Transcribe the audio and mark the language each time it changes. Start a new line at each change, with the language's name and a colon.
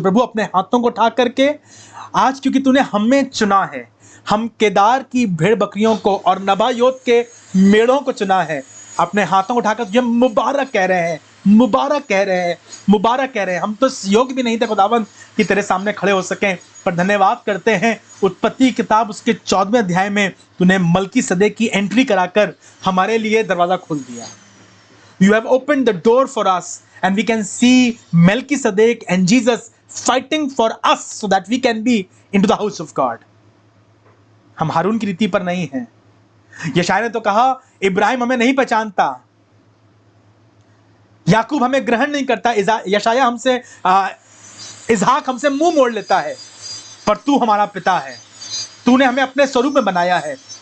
Hindi: प्रभु अपने हाथों को उठा करके आज, क्योंकि तूने हमें चुना है, हम केदार की भेड़ बकरियों को और नबायोत के मेढ़ों को चुना है, अपने हाथों को उठाकर तुझे मुबारक कह रहे हैं, मुबारक कह रहे हैं, मुबारक कह रहे हैं। हम तो योग्य भी नहीं थे खुदावंद कि तेरे सामने खड़े हो सकें, पर धन्यवाद करते हैं उत्पत्ति किताब उसके 14वें अध्याय में तूने मलकीसदेक की एंट्री कराकर हमारे लिए दरवाजा खोल दिया।
English: You have opened the door for us and we can see Melchizedek and Jesus fighting for us so that we can be into the house of God.
Hindi: हम हारून की रीति पर नहीं हैं। यशायाह ने तो कहा इब्राहिम हमें नहीं पहचानता, याकूब हमें ग्रहण नहीं करता, यशायाह हमसे इसहाक हमसे मुंह मोड़ लेता है, पर तू हमारा पिता है, तूने हमें अपने स्वरूप में बनाया है।